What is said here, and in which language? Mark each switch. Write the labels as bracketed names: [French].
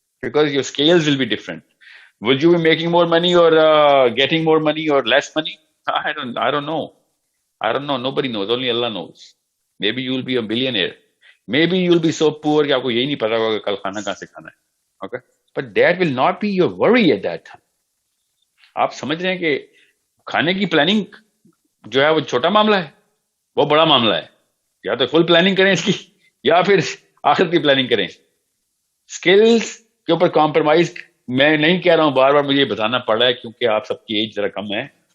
[English] Because your skills will be different. Will you be making more money or getting more money or less money? I don't know. Nobody knows. Only Allah knows. Maybe you will be a billionaire. Maybe you will be so poor [Urdu] کہ آپ کو یہی نہیں پتا ہوگا کہ کل کھانا کہاں سے کھانا ہے. [English] Okay? But that will not be your worry at that time. [Urdu] آپ سمجھ رہے ہیں کہ کھانے کی پلاننگ جو ہے وہ چھوٹا معاملہ ہے، وہ بڑا معاملہ ہے. یا تو فل پلاننگ کریں اس کی، یا پھر آخر کی پلاننگ کریں. سکلز کے اوپر کمپرومائز میں نہیں کہہ رہا ہوں، بار بار مجھے یہ بتانا پڑ رہا ہے کیونکہ آپ سب کی ایج ذرا کم ہے.